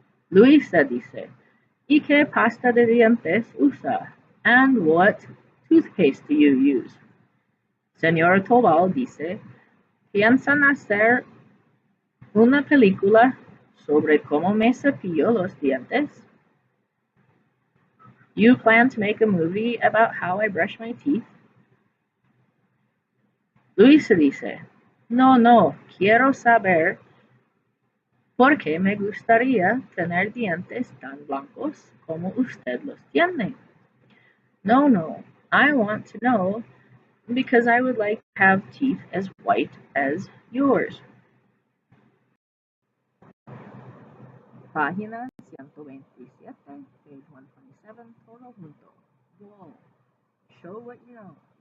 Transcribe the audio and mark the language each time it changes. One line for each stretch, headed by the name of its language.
Spanish: Luisa dice, ¿y qué pasta de dientes usa?
English: And what toothpaste do you use?
Spanish: Señor Tobal dice, ¿piensan hacer una película sobre cómo me cepillo los dientes?
English: You plan to make a movie about how I brush my teeth?
Spanish: Luisa dice, no, quiero saber por qué me gustaría tener dientes tan blancos como usted los tiene.
English: No, I want to know because I would like to have teeth as white as yours. Página 127, page 127,
Spanish: todo junto.
English: Whoa. Show what you know.